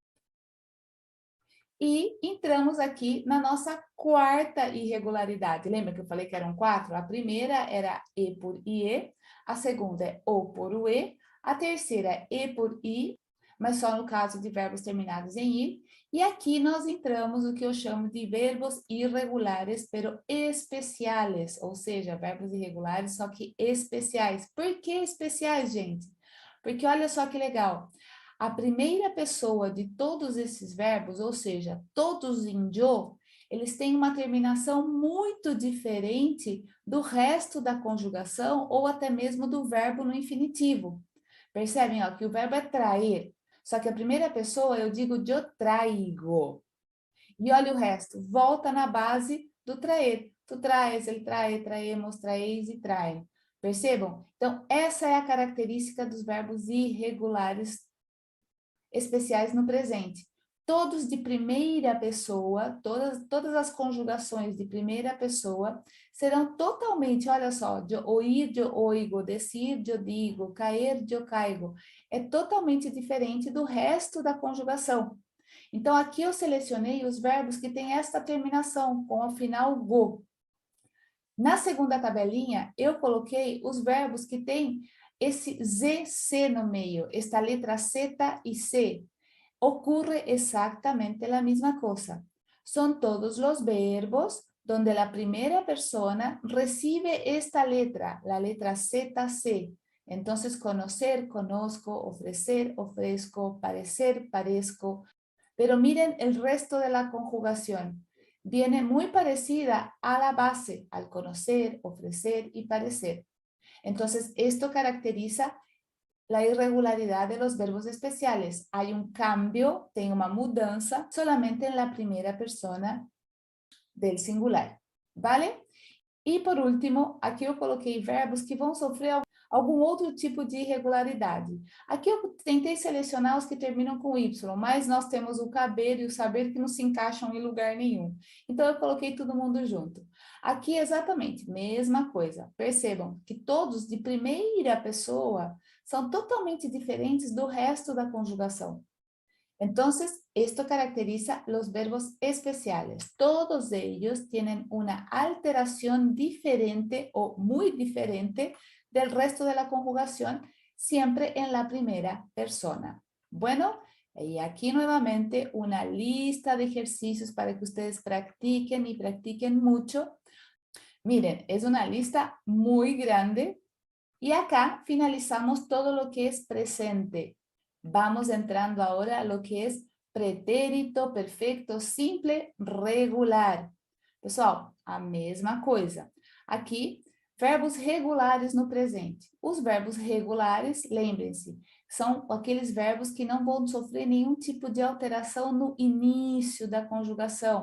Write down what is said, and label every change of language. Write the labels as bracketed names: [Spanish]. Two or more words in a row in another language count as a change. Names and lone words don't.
[Portuguese] E entramos aqui na nossa quarta irregularidade. Lembra que eu falei que eram quatro? A primeira era E por IE, a segunda é O por UE, a terceira é E por I, mas só no caso de verbos terminados em I. E aqui nós entramos no que eu chamo de verbos irregulares, [Spanish] pero especiales, [Portuguese] ou seja, verbos irregulares, só que especiais. Por que especiais, gente? Porque olha só que legal. A primeira pessoa de todos esses verbos, ou seja, todos em yo, eles têm uma terminação muito diferente do resto da conjugação ou até mesmo do verbo no infinitivo. Percebem, ó, que o verbo é trair, só que a primeira pessoa eu digo eu traigo. E olha o resto, volta na base do traer. Tu traes, ele [Spanish] trae, traemos, [Portuguese] traeis e traem. Percebam? Então, essa é a característica dos verbos irregulares especiais no presente. Todos de primeira pessoa, todas as conjugações de primeira pessoa serão totalmente, olha só, de oír, de oigo, decir, de digo, cair, de caigo. É totalmente diferente do resto da conjugação. Então, aqui eu selecionei os verbos que têm esta terminação, com o final go. Na segunda tabelinha, eu coloquei os verbos que têm esse ZC no meio, esta letra Z e C. [Spanish] Ocurre exactamente la misma cosa. Son todos los verbos donde la primera persona recibe esta letra, la letra ZC. Entonces, conocer, conozco, ofrecer, ofrezco, parecer, parezco. Pero miren el resto de la conjugación. viene muy parecida a la base, al conocer, ofrecer y parecer. Entonces, esto caracteriza la irregularidad de los verbos especiales. Hay un cambio, [Portuguese] tem uma mudança [Spanish] solamente en la primera persona del singular, ¿vale? [Portuguese] E por último, aqui eu coloquei verbos que vão sofrer algum outro tipo de irregularidade. Aqui eu tentei selecionar os que terminam com Y, mas nós temos o caber e o saber que não se encaixam em lugar nenhum. Então eu coloquei todo mundo junto. Aqui exatamente, mesma coisa. Percebam que todos de primeira pessoa são totalmente diferentes do resto da conjugação. [Spanish] Entonces, esto caracteriza los verbos especiales. Todos ellos tienen una alteración diferente o muy diferente del resto de la conjugación, siempre en la primera persona. Bueno, y aquí nuevamente una lista de ejercicios para que ustedes practiquen y practiquen mucho. Miren, es una lista muy grande y acá finalizamos todo lo que es presente. Vamos entrando ahora a lo que es pretérito perfeito simple regular. [Portuguese] Pessoal, a mesma coisa. Aqui, verbos regulares no presente. Os verbos regulares, lembrem-se, são aqueles verbos que não vão sofrer nenhum tipo de alteração no início da conjugação.